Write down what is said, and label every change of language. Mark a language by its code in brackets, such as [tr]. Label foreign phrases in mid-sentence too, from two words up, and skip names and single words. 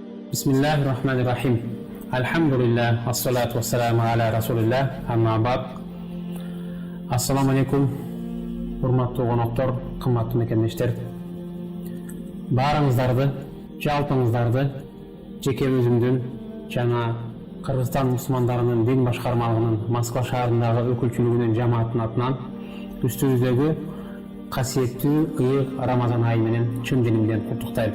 [ar] بسم الله الرحمن الرحيم الحمد لله والصلاة والسلام على رسول الله أما بعد. السلام عليكم. [ky] Урматтуу коноктор, qымматтуу мекендештер. Барыңыздарды, жалпыңыздарды жеке өзүмдүн жана Кыргызстан мусулмандарынын дин башкармалыгынын Москва шаарындагы өкүлчүлүгүнүн жамаатынын атынан үстүбүздөгү касиеттүү ыйык Рамазан айы менен чын дилимден куттуктайм.